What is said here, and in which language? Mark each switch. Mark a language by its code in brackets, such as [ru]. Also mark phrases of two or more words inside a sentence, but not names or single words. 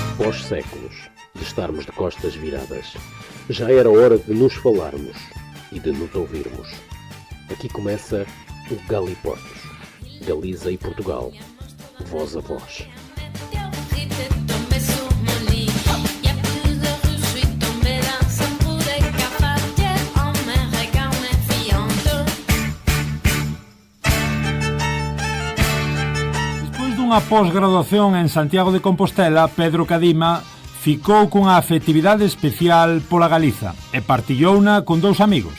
[pt] Após séculos de estarmos de costas viradas, já era hora de nos falarmos e de nos ouvirmos. Aqui começa o Galiportos, Galiza e Portugal, voz a voz. [gl] Despois dunha posgraduación en Santiago de Compostela, Pedro Cadima ficou cunha afectividade especial pola Galiza e partillouna con dous amigos.